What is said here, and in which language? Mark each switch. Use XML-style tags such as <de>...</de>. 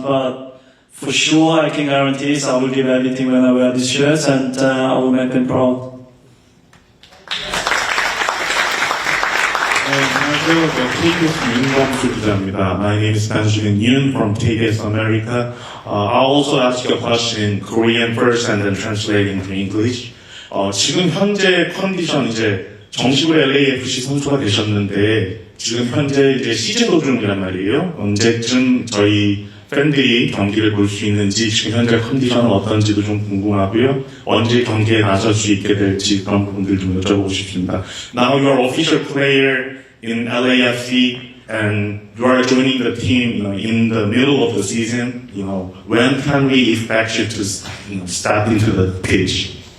<en>But for sure, I can guarantee I will give everything when I wear these shirts, and I will make them proud. My name is Benjamin Yoon from KBS America. I'll also ask you a question in Korean first and then translating to English.</en> <ko>지금 현재 컨디션 이제 정식으로 LAFC 선수가 되셨는데 지금 현재 이제 시즌 도중이란 말이에요. 언제쯤 저희 팬들이 경기를 볼 수 있는지 지금 현재 컨디션은 어떤지도 좀 궁금하고요. 언제 경기에 나설 수 있게 될지 그런 부분들 좀 여쭤보고 싶습니다.</ko> <en>Now you're official player in LAFC and you are joining the team, you know, in the middle of the season. You know, when can we expect you to, you know, step into the pitch?</en>